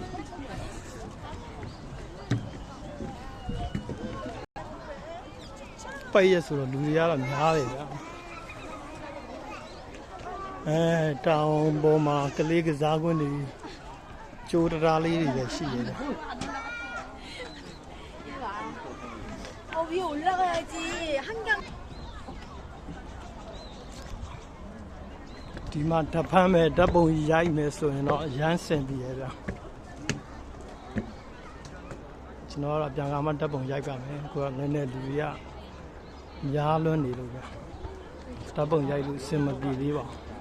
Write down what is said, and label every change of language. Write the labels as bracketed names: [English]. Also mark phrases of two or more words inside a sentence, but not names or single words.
[Burmese] ပိုက်ရဆိုတော့လူတွေကတော့များတယ်ဗျာတောင်ပေါ်မှာကလေးကစားကွင်းတွေကြိုးတရားလေးတွေလည်းရှိရတယ် [Korean] 위에 올라가야지 한강 [Burmese] ဒီမှာဓာတ်ဖမ်းမဲ့ဓာတ်ပုံရိုက်မယ်ဆိုရင်တော့ရမ်းစင်ပြီရဲ့ဗျာကျွန်တော်ကတော့ပြန်ကားမှဓာတ်ပုံရိုက်ပါမယ်ကိုကလည်းလူတွေကများလွန်းနေလို့ဗျာဓာတ်ပုံရိုက်လို့အဆင်မပြေသေးပါ